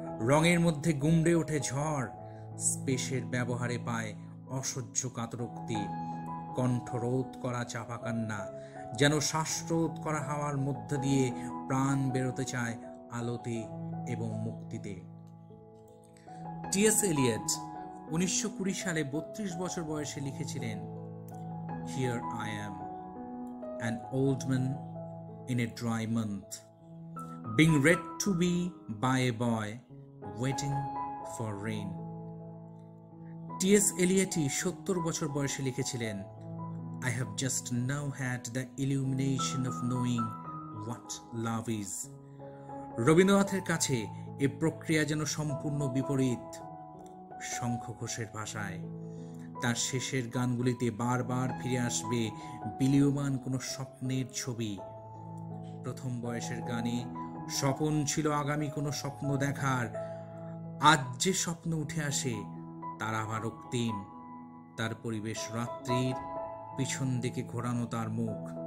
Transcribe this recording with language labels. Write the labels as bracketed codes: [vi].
[bn] রঙের মধ্যে গুমড়ে ওঠে ঝড়, স্পেসের ব্যবহারে পায় অসহ্য কাতরোক্তি, কণ্ঠরোধ করা চাপা কান্না, যেন শ্বাসরোধ করা হাওয়ার মধ্য দিয়ে প্রাণ বেরোতে চায় আলোতে এবং মুক্তিতে। টি.এস. [en] Eliot [bn] 1920 সালে 32 বছর বয়সে লিখেছিলেন, [en] Here I am, an old man in a dry month, being read to be by a boy waiting for rain. T S. এলিয়টই [bn] 70 বছর বয়সে লিখেছিলেন, [en] I have just now had the illumination of knowing what love is. [bn] রবীন্দ্রনাথের কাছে এ প্রক্রিয়া যেন সম্পূর্ণ বিপরীত। শঙ্খ ঘোষের ভাষায় তার শেষের গানগুলিতে বারবার ফিরে আসবে বিলীয়মান কোনো স্বপ্নের ছবি। প্রথম বয়সের গানে স্বপন ছিল আগামী কোনো স্বপ্ন দেখার, আজ যে স্বপ্ন উঠে আসে তার আবার রক্তিম, তার পরিবেশ রাত্রির, পিছন দিকে ঘোরানো তার মুখ।